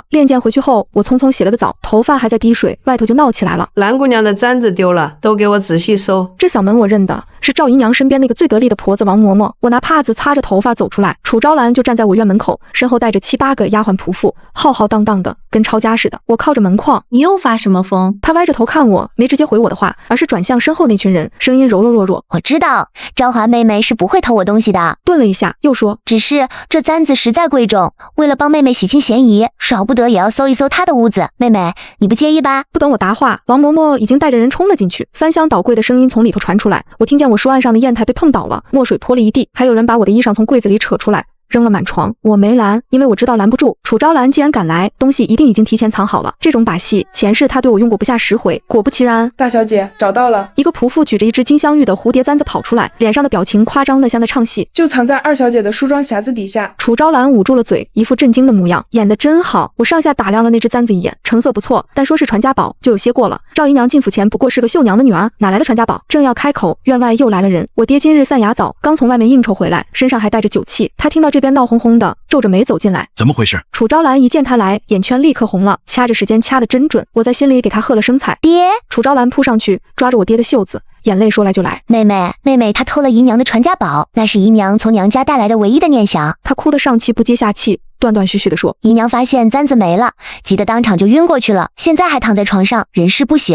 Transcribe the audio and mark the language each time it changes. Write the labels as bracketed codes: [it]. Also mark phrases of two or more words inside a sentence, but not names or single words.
[zh] 練劍回去後，我匆匆洗了個澡，頭髮還在滴水，外頭就鬧起來了。蘭姑娘的簪子丟了，都給我仔細收。這嗓門我認得，是趙姨娘身邊那個最得力的婆子王嬤嬤。我拿帕子擦着頭髮走出來，楚昭蘭就站在我院門口，身後帶着7、8個丫鬟僕婦，浩浩蕩蕩的，跟抄家似的。我靠着門框。你又發什麼瘋？她歪着頭看我，沒直接回我的話，而是轉向身後那群人，聲音柔柔弱弱。我知道，昭華妹妹是不會偷我東西的。頓了一下，又說，只是這簪子實在貴重，為了幫妹妹洗清嫌疑，少不得也要搜一搜她的屋子。妹妹，你不介意吧？不等我答話，王嬤嬤已經帶着人衝了進去，翻箱倒櫃的聲音從裡頭傳出來。我聽見我書案上的硯台被碰倒了，墨水潑了一地，還有人把我的衣裳從櫃子裡扯出來，扔了滿床。我沒攔，因為我知道攔不住。楚昭蘭既然敢來，東西一定已經提前藏好了。這種把戲，前世他對我用過不下10回。果不其然，大小姐找到了。一個僕婦舉着一隻金鑲玉的蝴蝶簪子跑出來，臉上的表情誇張的像在唱戲。就藏在二小姐的梳妝匣子底下。楚昭蘭捂住了嘴，一副震驚的模樣，演得真好。我上下打量了那隻簪子一眼，成色不錯，但說是傳家寶就有些過了。趙姨娘進府前不過是個繡娘的女兒，哪來的傳家寶？正要開口，院外又來了人。我爹今日散牙早，剛從外面應酬回來，身上還帶着酒氣。他聽到這邊鬧哄哄的，皺着眉走進來。怎麼回事？楚昭蘭一見他來，眼圈立刻紅了，掐着時間掐得真準。我在心裡給他喝了聲彩。爹！楚昭蘭撲上去，抓着我爹的袖子，眼淚說來就來。妹妹，她偷了姨娘的傳家寶，那是姨娘從娘家帶來的唯一的念想。她哭得上氣不接下氣，斷斷續續地說，姨娘發現簪子沒了，急得當場就暈過去了，現在還躺在床上，人事不省。